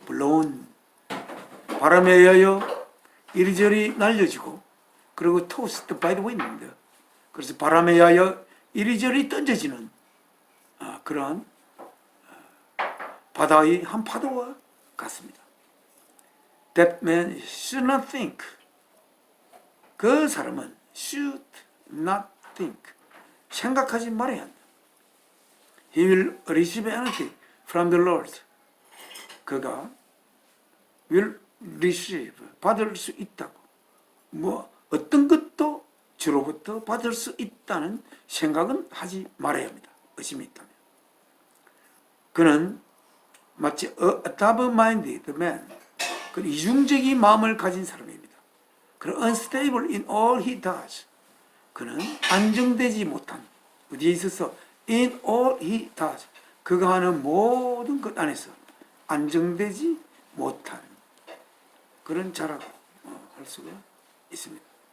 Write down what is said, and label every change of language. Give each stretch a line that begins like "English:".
Korean: 물론 바람에 의하여 이리저리 날려지고 그리고
English: tossed by the wind.
Korean: 그래서 바람에 의하여 이리저리 던져지는 그러한 바다의 한 파도와 같습니다.
English: That man should not think.
Korean: 그 사람은
English: should not think.
Korean: 생각하지 말아야 한다.
English: He will receive anything from the Lord.
Korean: 그가
English: will receive,
Korean: 받을 수 있다고. 어떤 것도 주로부터 받을 수 있다는 생각은 하지 말아야 합니다. 의심이 있다면. 그는 마치
English: a double-minded man,
Korean: 그 이중적인 마음을 가진 사람입니다. 그는
English: unstable in all he does.
Korean: 그는 안정되지 못한, 어디에 있어서
English: in all he does.
Korean: 그가 하는 모든 것 안에서 안정되지 못한 그런 자라고 할 수가 있습니다.